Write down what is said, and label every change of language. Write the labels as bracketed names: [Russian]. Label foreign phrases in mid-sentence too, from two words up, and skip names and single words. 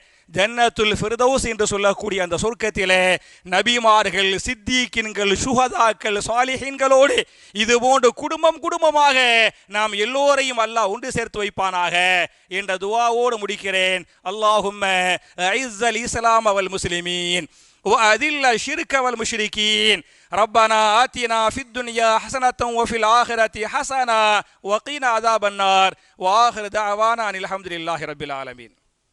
[Arabic] جنة الفردوس [Tamil] என்று சொல்லக்கூடிய அந்த சொர்க்கத்திலே நபிமார்கள், சித்திகீன்கள், சுஹதாக்கள், சாலிஹீன்களோடு இது போன்று குடும்பம் குடும்பமாக நாம் எல்லோரையும் அல்லாஹ் ஒன்று சேர்த்து வைப்பானாக என்ற துஆவோடு முடிக்கிறேன். [Arabic] اللهم أعز الإسلام و المسلمين وأذل الشرك والمشركين ربنا آتنا في الدنيا حسنة وفي الآخرة حسنة وقنا عذاب النار وآخر دعوانا أن الحمد لله رب العالمين.